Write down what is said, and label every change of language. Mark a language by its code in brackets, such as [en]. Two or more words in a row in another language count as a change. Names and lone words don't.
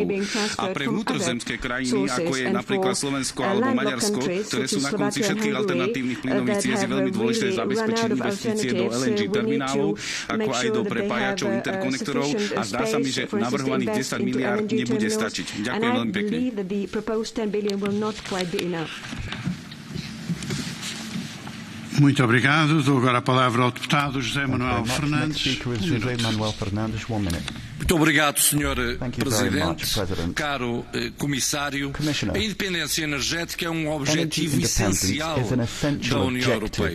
[sk] A pre vnútrozemské krajiny, ako je napríklad Slovensko alebo Maďarsko, ktoré sú na konci všetkých alternatívnych plynových ciest, je veľmi dôležité zabezpečiť investície do LNG terminálov, ako aj do prepájačov, interkonektorov a zdá sa mi, že navrhovaných 10 miliárd nebude stačiť. Ďakujem veľmi pekne. [pt] Muito obrigado. Dou agora a palavra ao deputado José Manuel Fernandes. Muito obrigado, Sr. Presidente. Caro Comissário, a independência energética é um objetivo essencial da União Europeia.